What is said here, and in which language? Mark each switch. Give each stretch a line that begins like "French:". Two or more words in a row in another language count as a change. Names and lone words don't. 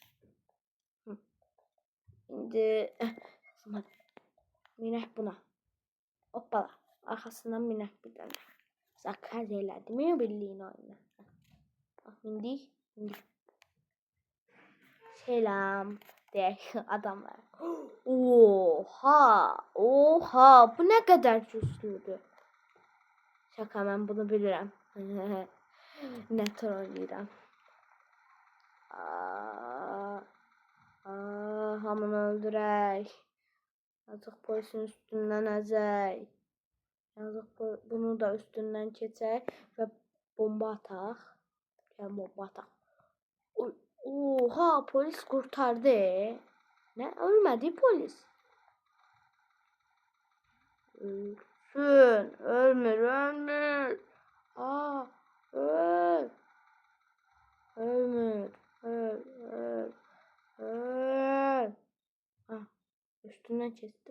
Azerbaijani: İndi minək buna. Hoppala. Arxasından minək bir dənə. Zakaz elədim bildiyin oyunu. Mindik. Selam. Deyək adamlar. Oha.
Turkish: Bu ne kadar güçlüdür. Şaka,
Azerbaijani: mən bunu bilirəm. Ne trolləyirəm. Hamını öldürək. Yazıq polisin üstündən əzək. Bunu da üstündən keçək və bomba ataq. Bomba ataq.
Turkish: Oha, polis kurtardı. Ne? Ölmedi polis. Ölsün. Ölmür. Ölmür. Üstünden kestim.